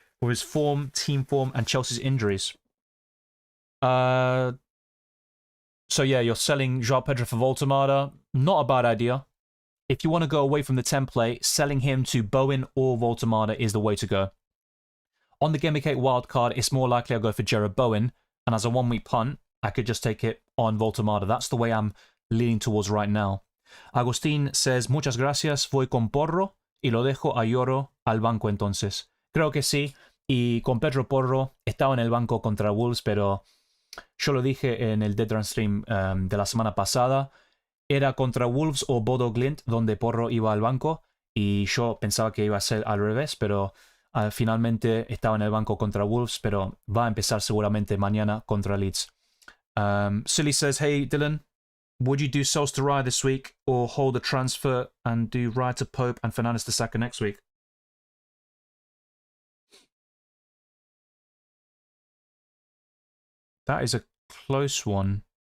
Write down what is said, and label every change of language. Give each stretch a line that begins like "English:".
English: For his form, team form, and Chelsea's injuries. So yeah, you're selling João Pedro for Voltemada. Not a bad idea. If you want to go away from the template, selling him to Bowen or Voltemada is the way to go. On the Gameweek 8 wildcard, it's more likely I'll go for Jared Bowen, and as a one-week punt, I could just take it on Voltemada. That's the way I'm leaning towards right now. Agustín says,
Spanish: muchas gracias, voy con Porro y lo dejo a Lloro al banco entonces. Creo que sí, y con Pedro Porro estaba en el banco contra Wolves, pero yo lo dije en el Deadrun Stream de la semana pasada. Era contra Wolves o Bodo Glimt, donde Porro iba al banco, y yo pensaba que iba a ser al revés, pero finalmente estaba en el banco contra Wolves, pero va a empezar seguramente mañana contra Leeds.
English: Silly says, hey Dylan, would you do Souls to Raya this week, or hold a transfer and do Raya to Pope and Fernandes to Saka next week? That is a close one.